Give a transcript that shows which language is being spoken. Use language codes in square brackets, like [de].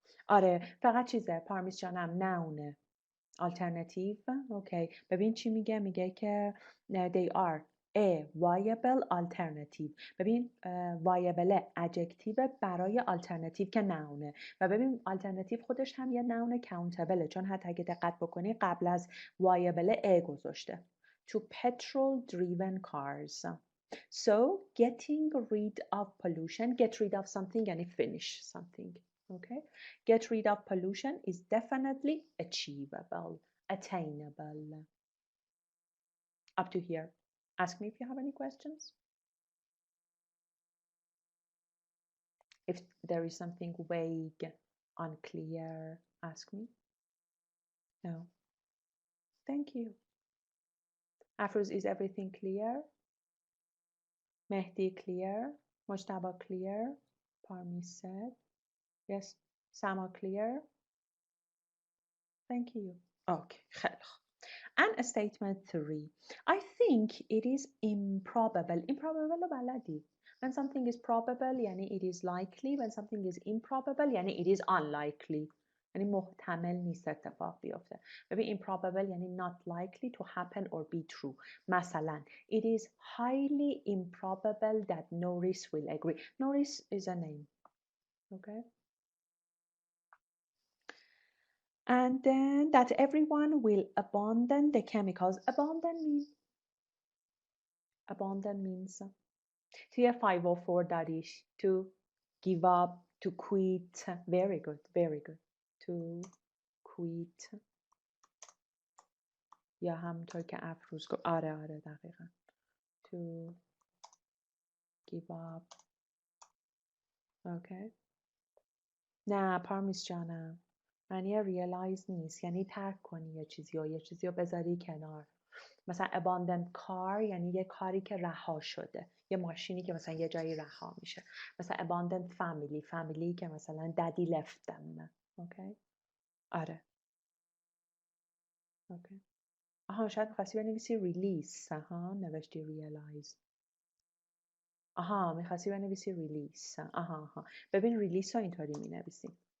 [fa] آره فقط چیزه پارمیس جانم نونه. [en] Alternative. Okay. [fa] ببین چی میگه؟ میگه که [en] they are a viable alternative. [fa] ببین viable adjective برای alternative که نونه و ببین alternative خودش هم یه نون countable چون حتی اگه دقت بکنی قبل از viable a گذاشته. [en] To petrol driven cars. So getting rid of pollution, get rid of something یعنی finish something. Okay, get rid of pollution is definitely achievable, attainable. Up to here. Ask me if you have any questions. If there is something vague, unclear, ask me. No. Thank you. Afroz, is everything clear? Mehdi, clear? Mojtaba, clear? Parmi said. Yes. Sama, clear? Thank you. Okay. And statement 3. I think it is improbable. [fa] Improbable رو بلدی. [en] When something is probable یعنی it is likely. When something is improbable یعنی it is unlikely. [fa] یعنی محتمل نیست اتفاق بیفته. [en] ببین improbable یعنی not likely to happen or be true. مثلا it is highly improbable that Norris will agree. Norris is a name. Okay. And then that everyone will abandon the chemicals. Abandon means [fa] توی 504 داریش [en] to give up, to quit. Very good, very good. To quit. [fa] یا همونطور که افروز گفت. آره دقیقا. [en] To give up. Okay. [fa] نه پارمیس جانم. معنی realize نیست. یعنی ترک کنی یه چیزی رو بذاری کنار. مثلا abandoned car یعنی یه کاری که رها شده. یه ماشینی که مثلا یه جایی رها میشه. [en] مثلا abandoned family [fa] که مثلا [en] daddy left them. [fa] اوکی؟ آره. اوکی. آها شاید می‌خواستی بنویسی release. آها نوشتی realize. آها می‌خواستی بنویسی release. آها. ببین release رو اینطوری می‌نویسیم.